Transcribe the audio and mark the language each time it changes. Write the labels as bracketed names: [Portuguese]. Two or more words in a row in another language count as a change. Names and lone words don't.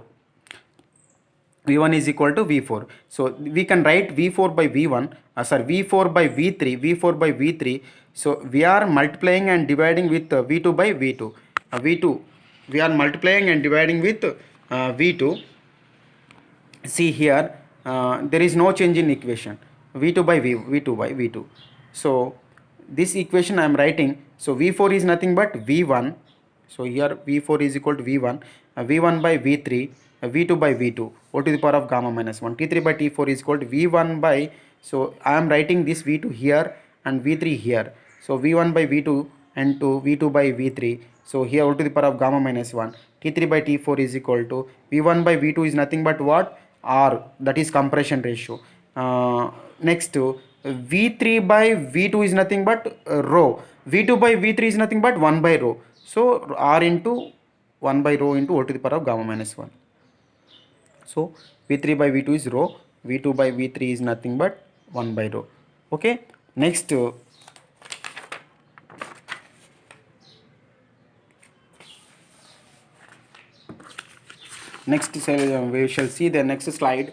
[English] V1 is equal to V4. So we can write V4 by V1, V4 by V3. So we are multiplying and dividing with V2 by V2. V2, we are multiplying and dividing with V2. See here, there is no change in equation. V2 by V2 by V2. So this equation I am writing. So V4 is nothing but V1. So here V4 is equal to V1, V1 by V3, V2 by V2, O to the power of gamma minus 1. T3 by T4 is equal to V1 by, so I am writing this V2 here and V3 here. So V1 by V2 and to V2 by V3. So here O to the power of gamma minus 1. T3 by T4 is equal to V1 by V2 is nothing but what? R, that is compression ratio. Next, V3 by V2 is nothing but rho. V2 by V3 is nothing but 1 by rho. So R into 1 by rho into O to the power of gamma minus 1. So V3 by V2 is rho, V2 by V3 is nothing but 1 by rho. Okay. Next, we shall see the next slide.